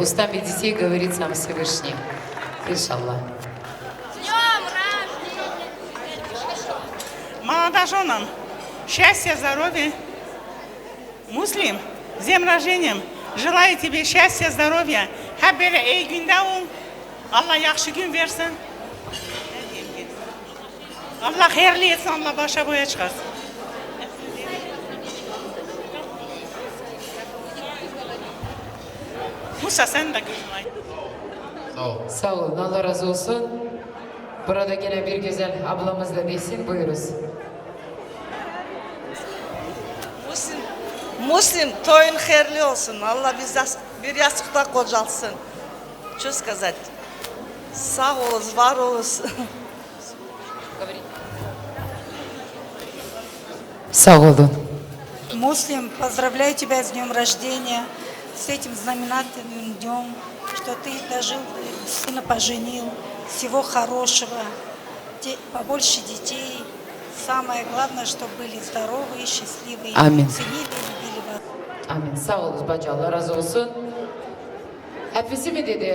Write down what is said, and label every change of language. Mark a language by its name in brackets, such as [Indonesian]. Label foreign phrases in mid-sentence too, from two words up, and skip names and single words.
[Russian] Устами детей говорит сам Всевышний. Иншаллах. Молодоженам счастья, здоровья. Муслим, с днем рождения. Желаю тебе счастья, здоровья. [Turkish] Hep böyle iyi günde ol. [Azerbaijani] Allah yaxşı gün versin. [Turkish] Allah hayırlı etsin, Allah başa boya çıkarsın. Musa sen de gözün aydın. Sağ olun. Allah razı olsun. Burada yine bir güzel ablamız da desin. Buyuruz. Муслим, toyun hayırlı olsun. Allah bize bir yastıkta kocalsın. [Russian] Что сказать? [Turkish] Sağ olun, var olun. Sağ olun. [Russian] Муслим, поздравляю тебя с днем рождения, с этим знаменательным днем, что ты дожил, сына поженил, всего хорошего, побольше детей. Самое главное, чтобы были здоровые, счастливые, Амин. ценили и любили вас. [Turkish] Amin. Sağ olun bacı. Allah razı olsun. Hepsi mi dedi?